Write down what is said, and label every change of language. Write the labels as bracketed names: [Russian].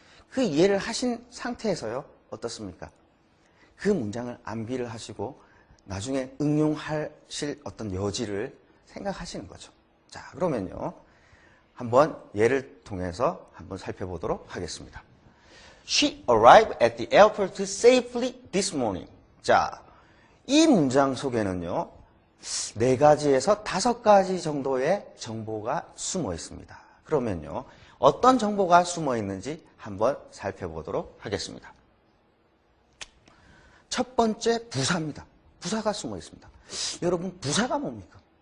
[Korean] 그 이해를 하신 상태에서요, 어떻습니까? 그 문장을 암기를 하시고 나중에 응용하실 어떤 여지를 생각하시는 거죠. 자, 그러면요, 한번 예를 통해서 한번 살펴보도록 하겠습니다. [English] She arrived at the airport safely this morning. [Korean] 자, 이 문장 속에는요, 4가지에서 5가지 정도의 정보가 숨어 있습니다. 그러면요, 어떤 정보가 숨어 있는지 한번 살펴보도록 하겠습니다. 첫 번째, 부사입니다. 부사가 숨어 있습니다. 여러분, 부사가 뭡니까?